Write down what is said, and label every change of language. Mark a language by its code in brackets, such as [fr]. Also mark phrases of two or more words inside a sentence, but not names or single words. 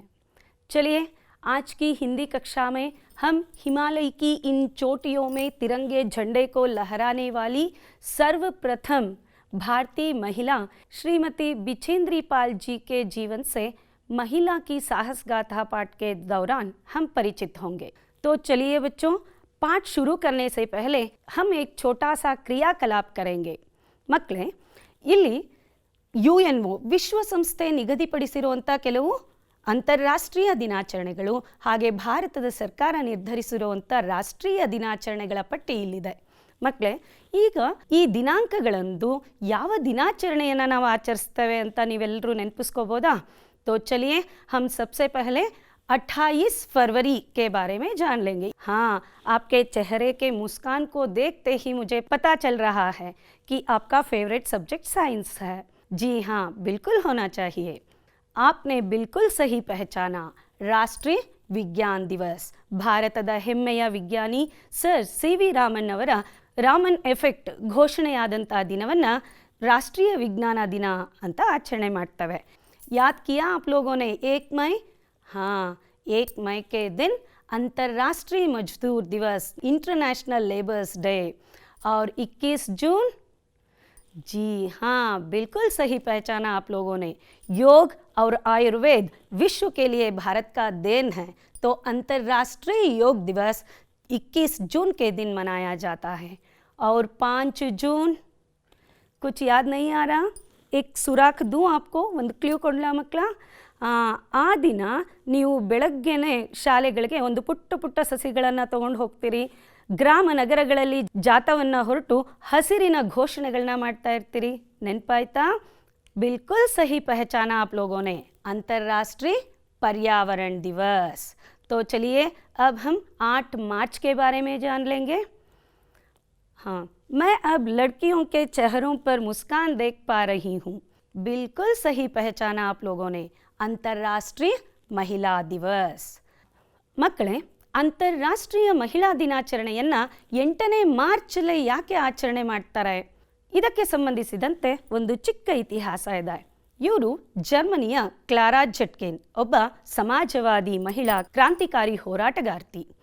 [hi] चलिए आज की हिंदी कक्षा में हम हिमालय की इन चोटियों में तिरंगे झंडे को लहराने वाली सर्वप्रथम भारतीय महिला श्रीमती बिछेंद्री पाल जी के जीवन से महिला की साहस गाथा पाठ के दौरान हम परिचित होंगे। तो चलिए बच्चों, पाठ शुरू करने से पहले हम एक छोटा सा क्रियाकलाप करेंगे। [kn] ಮಕ್ಕಳೇ, ಇಲ್ಲಿ UNO ವಿಶ್ವಸಂಸ್ಥೆ ನಿಗದಿಪಡಿಸಿರುವಂಥ ಕೆಲವು ಅಂತಾರಾಷ್ಟ್ರೀಯ ದಿನಾಚರಣೆಗಳು ಹಾಗೆ ಭಾರತದ ಸರ್ಕಾರ ನಿರ್ಧರಿಸಿರುವಂಥ ರಾಷ್ಟ್ರೀಯ ದಿನಾಚರಣೆಗಳ ಪಟ್ಟಿ ಇಲ್ಲಿದೆ। ಮಕ್ಕಳೇ, ಈಗ ಈ ದಿನಾಂಕಗಳಂದು ಯಾವ ದಿನಾಚರಣೆಯನ್ನು ನಾವು ಆಚರಿಸ್ತೇವೆ ಅಂತ ನೀವೆಲ್ಲರೂ ನೆನಪಿಸ್ಕೋಬೋದಾ? [hi] तो चलिए हम सबसे पहले 28 फरवरी के बारे में जान लेंगे। हाँ, आपके चेहरे के मुस्कान को देखते ही मुझे पता चल रहा है कि आपका [en] favourite subject science [hi] है। जी हाँ, बिल्कुल होना चाहिए। आपने बिल्कुल सही पहचाना, राष्ट्रीय विज्ञान दिवस। [kn] ಭಾರತದ ಹೆಮ್ಮೆಯ ವಿಜ್ಞಾನಿ ಸರ್ CV ರಾಮನ್ ಅವರ ರಾಮನ್ ಎಫೆಕ್ಟ್ ಘೋಷಣೆಯಾದಂಥ ದಿನವನ್ನು ರಾಷ್ಟ್ರೀಯ ವಿಜ್ಞಾನ ದಿನ ಅಂತ ಆಚರಣೆ ಮಾಡ್ತವೆ। [hi] याद किया आप लोगों ने 1 मई? हाँ, 1 मई के दिन अंतर्राष्ट्रीय मजदूर दिवस, [en] International Labours Day. [hi] और 21 जून? जी हाँ, बिल्कुल सही पहचाना आप लोगों ने। योग और आयुर्वेद विश्व के लिए भारत का देन है, तो अंतर्राष्ट्रीय योग दिवस 21 जून के दिन मनाया जाता है। और 5 जून कुछ याद नहीं आ रहा? एक सुराग दूँ आपको [kn] ಒಂದು ಕ್ಲೂ ಕೊಡಲಾ ಮಕ್ಕಳ? ಆ ದಿನ ನೀವು ಬೆಳಗ್ಗೆನೆ ಶಾಲೆಗಳಿಗೆ ಒಂದು ಪುಟ್ಟ ಪುಟ್ಟ ಸಸಿಗಳನ್ನು ತಗೊಂಡು ಹೋಗ್ತೀರಿ, ಗ್ರಾಮ ನಗರಗಳಲ್ಲಿ ಜಾಥಾವನ್ನು ಹೊರಟು ಹಸಿರಿನ ಘೋಷಣೆಗಳನ್ನ ಮಾಡ್ತಾ ಇರ್ತೀರಿ। ನೆನಪಾಯ್ತಾ? [hi] बिल्कुल सही पहचाना आप लोगों ने, अंतर्राष्ट्रीय पर्यावरण दिवस। तो चलिए अब हम 8 मार्च के बारे में जान लेंगे। हाँ, मैं अब लड़कियों के चेहरों पर मुस्कान देख पा रही हूँ। बिल्कुल सही पहचाना आप लोगों ने, अंतर्राष्ट्रीय महिला दिवस। [kn] ಮಕ್ಕಳೇ, ಅಂತಾರಾಷ್ಟ್ರೀಯ ಮಹಿಳಾ ದಿನಾಚರಣೆಯನ್ನು 8ನೇ ಮಾರ್ಚಲ್ಲಿ ಯಾಕೆ ಆಚರಣೆ ಮಾಡ್ತಾರೆ? ಇದಕ್ಕೆ ಸಂಬಂಧಿಸಿದಂತೆ ಒಂದು ಚಿಕ್ಕ ಇತಿಹಾಸ ಇದೆ। ಇವರು ಜರ್ಮನಿಯ ಕ್ಲಾರಾ ಝೆಟ್ಕಿನ್, ಒಬ್ಬ ಸಮಾಜವಾದಿ ಮಹಿಳಾ ಕ್ರಾಂತಿಕಾರಿ ಹೋರಾಟಗಾರ್ತಿ।